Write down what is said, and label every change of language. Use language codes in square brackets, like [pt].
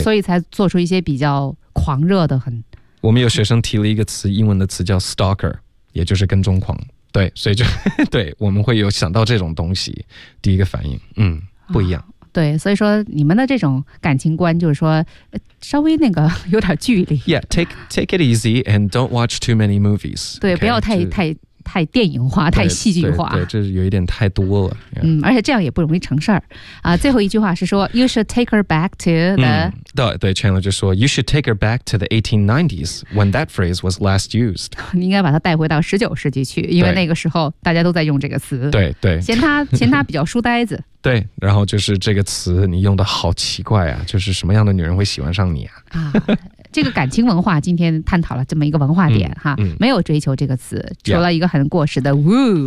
[zh] 所以才做出一些比较狂热的很。我们有学生提了一个词，英文的词叫 stalker， 也就是跟踪狂。对，所以就对，我们会有想到这种东西，第一个反应，嗯，不一样。啊对，所以说你们的这种感情观就是说稍微那个有点距离。 [en] Yeah, take it easy and don't watch too many movies. [zh] 对、okay? 不要太电影化，太戏剧化。对，这有一点太多了。Yeah. 嗯，而且这样也不容易成事儿。最后一句话是说 [en] you should take her back to the...、嗯、对 Chandler [zh] 就说 [en] you should take her back to the 1890s when that phrase was last used. [zh] 你应该把它带回到19世纪去，因为那个时候大家都在用这个词。对对。嫌他比较书呆子。对，然后就是这个词你用的好奇怪啊，就是什么样的女人会喜欢上你啊。啊这个感情文化今天探讨了这么一个文化点、嗯、哈、嗯，没有追求这个词，除了一个很过时的 woo，